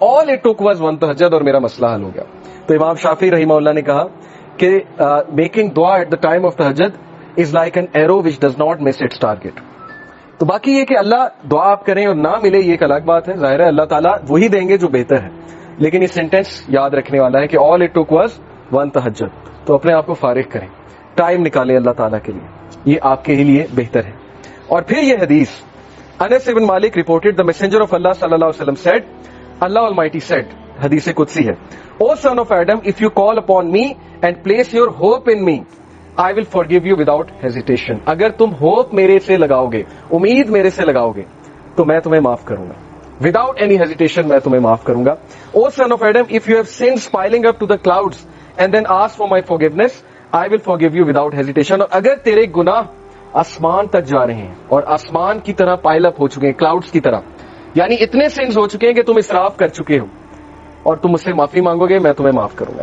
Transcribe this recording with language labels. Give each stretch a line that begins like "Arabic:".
English: all it took was 1 تہجد،
Urdu: اور میرا مسئلہ حل ہو گیا. تو امام شافعی رحمہ اللہ نے کہا کہ
English: Making دعا at the time of تہجد is like an arrow which does not miss its target.
Urdu: تو باقی یہ کہ اللہ دعا آپ کریں اور نہ ملے یہ ایک الگ بات ہے، ظاہر ہے اللہ تعالیٰ وہی دیں گے جو بہتر ہے، لیکن یہ سینٹینس یاد رکھنے والا ہے کہ
English: All it took was 1 تہجد.
Urdu: تو اپنے آپ کو فارغ کریں، ٹائم نکالیں اللہ تعالیٰ کے لیے، یہ آپ کے لیے بہتر ہے. اور پھر یہ حدیث،
English: Anas bin Malik reported the messenger of Allah صلی اللہ علیہ وسلم said, Allah Almighty said،
Urdu: حدیث قدسی ہے،
English: O son of Adam, if you call upon me and place your hope in me, I will forgive you without hesitation.
Urdu: اگر تم ہوپ میرے سے لگاؤ گے، امید میرے سے لگاؤ گے، تو میں تمہیں معاف کروں گا.
English: Without any hesitation
Urdu: میں تمہیں معاف کروں گا.
English: O son of Adam, if you have sins piling up to the clouds and then ask for my forgiveness, I will forgive you without hesitation.
Urdu: اور اگر تیرے گناہ آسمان تک جا رہے ہیں اور آسمان کی طرح پائل اپ ہو چکے ہیں، کلاؤڈز کی طرح، یعنی اتنے سنز ہو چکے ہیں کہ تم اسراف کر چکے ہو، اور تم مجھ سے معافی مانگو گے، میں تمہیں معاف کروں گا.